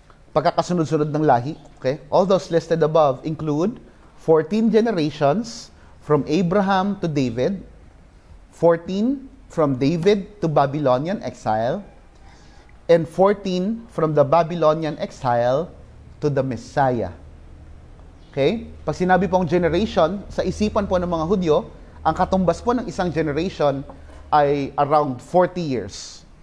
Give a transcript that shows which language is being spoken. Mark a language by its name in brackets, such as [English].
[Filipino] Pagkakasunod-sunod ng lahi, okay? [English] All those listed above include 14 generations from Abraham to David, 14 from David to Babylonian exile, and 14 from the Babylonian exile to the Messiah. Okay? [Filipino] Pag sinabi pong generation, sa isipan po ng mga Hudyo, ang katumbas po ng isang generation ay around 40 years.